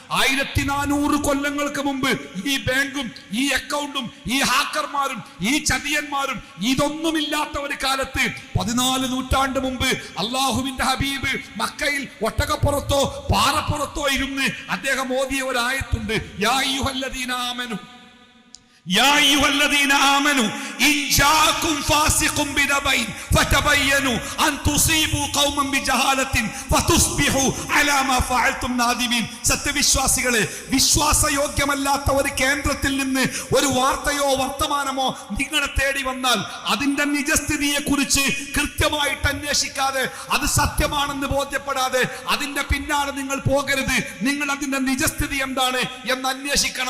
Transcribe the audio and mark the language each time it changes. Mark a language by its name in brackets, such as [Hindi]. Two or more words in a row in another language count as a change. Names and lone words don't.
[Malayalam] 1400 കൊല്ലങ്ങൾക്ക് മുമ്പ് ഈ ബാങ്കും ഈ അക്കൗണ്ടും ഈ ഹാക്കർമാരും ഈ ചതിയന്മാരും ഇതൊന്നുമില്ലാത്ത ഒരു കാലത്ത് 14 നൂറ്റാണ്ട് മുമ്പ് അള്ളാഹുവിന്റെ ഹബീബ് മക്കയിൽ ഒട്ടകപ്പുറത്തോ പാറപ്പുറത്തോ ഇരുന്ന് അദ്ദേഹം ഓതിയ ഒരു ആയത്തുണ്ട്. [Arabic] يا أيها الذين آمنوا يا أيها الذين آمنوا إن جاءكم فاسق بنبأ فتبينوا أن تصيبوا قوما بجهالة فتصبحوا على ما فعلتم نادمين. [Malayalam] സത്യവിശ്വാസികളെ, വിശ്വാസയോഗ്യമല്ലാത്ത ഒരു കേന്ദ്രത്തിൽ നിന്ന് ഒരു വാർത്തയോ വർത്തമാനമോ നിങ്ങളെ തേടി വന്നാൽ അതിന്റെ നിജസ്ഥിതിയെ കുറിച്ച് കൃത്യമായിട്ട് അന്വേഷിക്കാതെ അത് സത്യമാണെന്ന് ബോധ്യപ്പെടാതെ അതിന്റെ പിന്നാലെ നിങ്ങൾ പോകരുത്. നിങ്ങൾ അതിന്റെ നിജസ്ഥിതി എന്താണ് എന്ന് അന്വേഷിക്കണം.